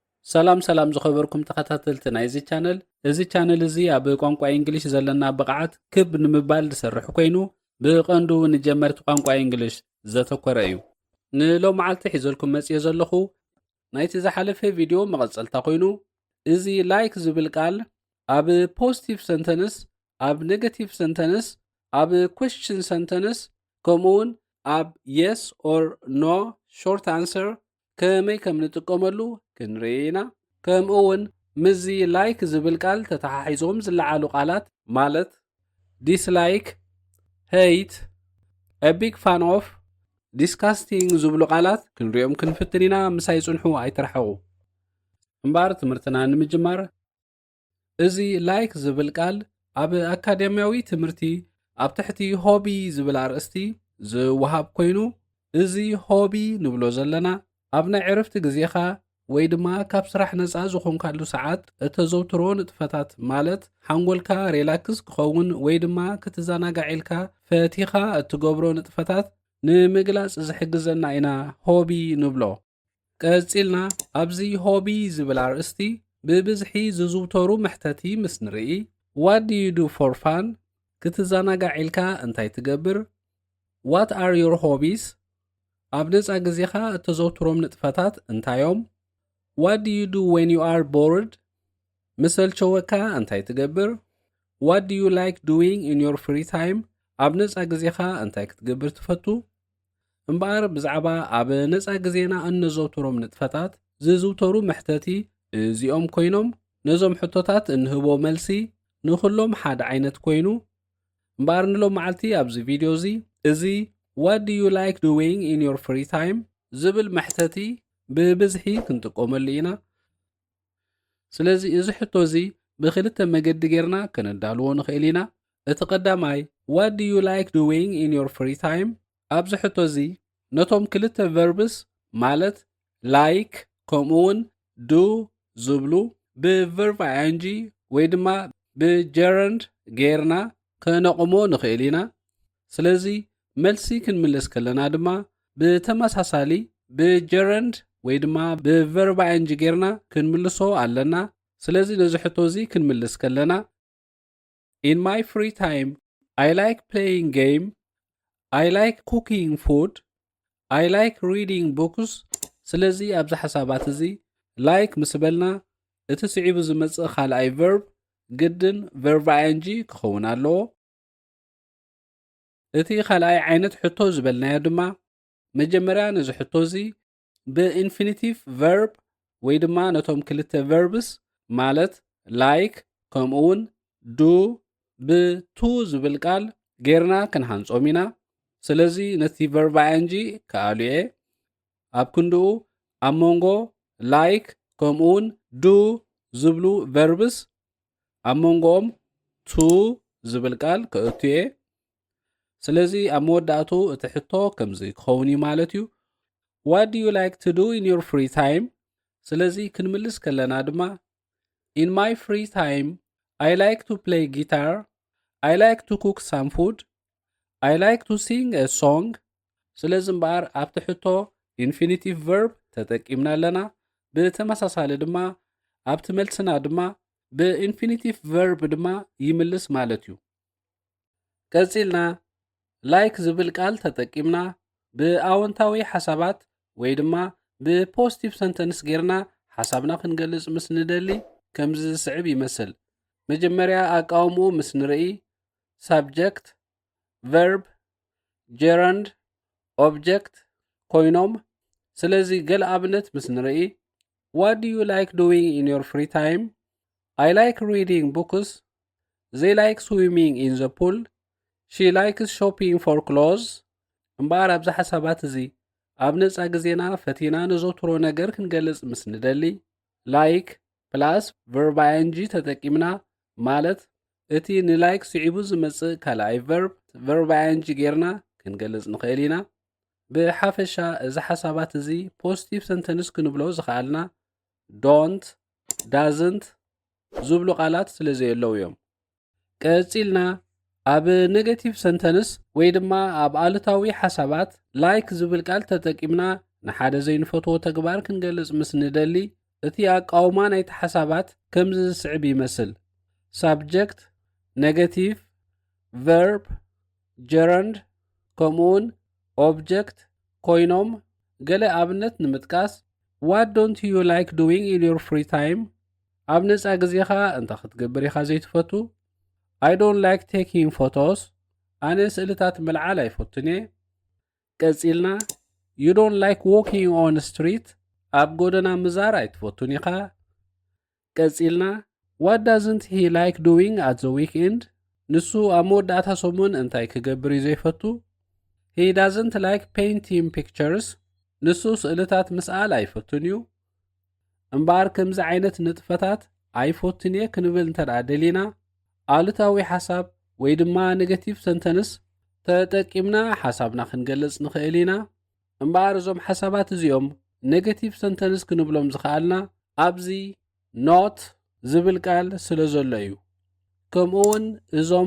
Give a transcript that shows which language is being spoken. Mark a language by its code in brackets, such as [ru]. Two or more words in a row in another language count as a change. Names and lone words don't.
[ti] ሰላም ዝኸበርኩም ተኸታተልቲ ናይዚ ቻነል እዚ ቻነል እዚ ኣብ ቋንቋ እንግሊሽ ዘለና ብቕዓት ክብ ንምባል ዝሰርሕ ኮይኑ ብቐንዱ ንጀመርቲ ቋንቋ እንግሊሽ ዘተኮረ እዩ ንሎም መዓልቲ ሒዘልኩም መጽየ ዘለኹ ናይቲ ዝሓለፈ ቪድዮ መቐጸልታ ኮይኑ እዚ ላይክ ዝብል ቃል ኣብ [en] positive sentence [ti] ኣብ [en] negative sentence [ti] ኣብ [en] question sentence [ti] ከምኡውን ኣብ [en] yes or no short answer [ti] ከመይ ከም ንጥቀመሉ ክንርኢና ከምኡውን ምዚ ላይክ ዝብል ቃል ተተሓሒዞም ዝለዓሉ ቃላት ማለት [en] dislike hate a big fan of disgusting [ti] ዝብሉ ቃላት ክንሪኦም ክንፍትን ኢና ምሳይ ጽንሑ ኣይተርሐቑ እምበር ትምህርትና ንምጅማር እዚ ላይክ ዝብል ቃል ኣብ አካዴሚያዊ ትምህርቲ ኣብ ትሕቲ ሆቢ ዝብል አርእስቲ ዝወሃብ ኮይኑ እዚ ሆቢ ንብሎ ዘለና ኣብ ናይ ዕረፍቲ ግዜኻ ወይ ድማ ካብ ስራሕ ነፃ ዝኾንካሉ ሰዓት እተዘውትሮ ንጥፈታት ማለት ሓንጎልካ ሪላክስ ክኸውን ወይ ድማ ክትዘናጋዕ ኢልካ ፈቲኻ እትገብሮ ንጥፈታት ንምግላጽ ዝሕግዘና ኢና ሆቢ ንብሎ። ቀፂልና ኣብዚ ሆቢ ዝብል አርእስቲ ብብዝሒ ዝዝውተሩ መሕተቲ ምስ ንርኢ [en] what do you do for fun [ti] ክትዘናጋዕ ኢልካ እንታይ ትገብር [en] what are your [ti] hobbies ኣብ ነፃ ግዜኻ እተዘውትሮም ንጥፈታት እንታዮም [en] what do you do when you are bored [ti] ምሰልቸወካ እንታይ ትገብር [en] what do you like doing in your free time [ti] ኣብ ነፃ ግዜኻ እንታይ ክትገብር ትፈቱ እምበር ብዛዕባ ኣብ ነፃ ግዜና እንዘውትሮም ንጥፈታት ዝዝውተሩ መሕተቲ እዚኦም ኮይኖም ነዞም ሕቶታት እንህቦ መልሲ ንኹሎም ሓደ ዓይነት ኮይኑ እምበር ንሎም መዓልቲ ኣብዚ ቪድዮ እዚ [en] what do you like doing in your free time [ti] ዝብል መሕተቲ ብብዝሒ ክንጥቀመሉ ኢና ስለዚ እዚ ሕቶ እዚ ብክልተ መገዲ ጌርና ከነዳልዎ ንኽእል ኢና እቲ ቀዳማይ [en] what do you like doing in your free time [ti] ኣብዚ ሕቶ እዚ ነቶም ክልተ verbs ማለት like ከምኡውን do ዝብሉ ብ [en] verb ing [ti] ወይ ድማ ብgerund ጌርና ከነቕሞ ንኽእል ኢና ስለዚ መልሲ ክንምልስ ከለና ድማ ብተመሳሳሊ ብgerund ወይ ድማ ብ [en] verb ing [ti] ጌርና ክንምልሶ ኣለና ስለዚ ነዚ ሕቶ እዚ ክንምልስ ከለና [en] in my free time I like playing game I like cooking food I like reading books [ti] ስለዚ ኣብዚ ሓሳባት እዚ like ምስ በልና እቲ ስዒቡ ዝመጽእ ካልኣይ verb ግድን [en] verb ing [ti] ክኸውን ኣለዎ እቲ ካልኣይ ዓይነት ሕቶ ዝበልናዮ ድማ መጀመርያ ነዚ ሕቶ እዚ ብኢንፊኒቲቭ verb ወይ ድማ ነቶም ክልተ verbs ማለት like ከምኡውን do ብቱ ዝብል ቃል ጌርና ክንሃንጾም ኢና ስለዚ ነቲ [en] verb ing [ti] ከኣልየ ኣብ ክንድኡ ኣብ መንጎ like ከምኡውን do ዝብሉ verbs ኣብ መንጎኦም to ዝብል ቃል ከእትየ ስለዚ ኣብ መወዳእቱ እቲ ሕቶ ከምዚ ክኸውን እዩ ማለት እዩ [en] what do you like to do in your free time [ti] ስለዚ ክንምልስ ከለና ድማ [en] in my free time I like to play guitar I like to cook some food I like to sing a song [ti] ስለዚ እምበር ኣብቲ ሕቶ [en] infinitive verb [ti] ተጠቂምና ኣለና ብተመሳሳሊ ድማ ኣብቲ መልስና ድማ ብኢንፊኒቲቭ verb ድማ ይምልስ ማለት እዩ ቀፂልና ላይክ ዝብል ቃል ተጠቂምና ብኣወንታዊ ሓሳባት ወይ ድማ ብፖዚቲቭ ሰንተንስ ጌርና ሓሳብና ክንገልጽ ምስ ንደሊ ከምዚ ዝስዕብ ይመስል መጀመርያ ኣቃውምኡ ምስ ንርኢ [en] subject verb gerund object [ti] ኮይኖም ስለዚ ገለ ኣብነት ምስ ንርኢ [en] what do you like doing in your free time I like reading books they like swimming in the pool she likes shopping for clothes [ti] እምበር ኣብዚ ሓሳባት እዚ ኣብ ነፃ ግዜና ፈቲና ንዘውትሮ ነገር ክንገልጽ ምስ ንደሊ [en] like plus verb ing [ti] ተጠቂምና ማለት እቲ ንላይክ ስዒቡ ዝመጽእ ካልኣይ [en] verb ing [ti] ጌርና ክንገልጽ ንኽእል ኢና ብሓፈሻ እዚ ሓሳባት እዚ [en] positive sentence [ti] ክንብሎ ዝኽኣልና [en] don't doesn't [ti] ዝብሉ ቃላት ስለዘየለው እዮም ቀፂልና ኣብ [en] negative sentence [ti] ወይ ድማ ኣብ ኣሉታዊ ሓሳባት ላይክ ዝብል ቃል ተጠቂምና ንሓደ ዘይንፈትዎ ተግባር ክንገልጽ ምስ ንደሊ እቲ ኣቃውማ ናይቲ ሓሳባት ከምዚ ዝስዕብ ይመስል [en] subject negative verb gerund [ti] ከምኡውን object ኮይኖም ገለ ኣብነት ንምጥቃስ [en] what don't you like doing in your free time [ti] ኣብ ነፃ ግዜኻ እንታይ ክትገብር ኢኻ ዘይትፈቱ [en] I don't like taking photos [ti] ኣነ ስእልታት ምልዓል ኣይፈቱን እየ ቀፂልና [en] you don't like walking on the street [ti] ኣብ ጎደና ምዛር ኣይትፈቱን ኢኻ ቀፂልና [en] what doesn't he like doing at the weekend [ti] ንሱ ኣብ መወዳእታ ሰሙን እንታይ ክገብር እዩ ዘይፈቱ [en] he doesn't like painting [ti] pictures ንሱ ስእልታት ምስኣል ኣይፈቱን እዩ እምበር ከምዚ ዓይነት ንጥፈታት ኣይፈቱን እየ ክንብል እንተደኣ ደሊና ኣሉታዊ ሓሳብ ወይ ድማ [en] negative sentence [ti] ተጠቂምና ሓሳብና ክንገልጽ ንኽእል ኢና እምበር እዞም ሓሳባት እዚኦም [en] negative sentence [ti] ክንብሎም ዝኽኣልና ኣብዚ ኖት ዝብል ቃል ስለ ዘሎ እዩ ከምኡውን እዞም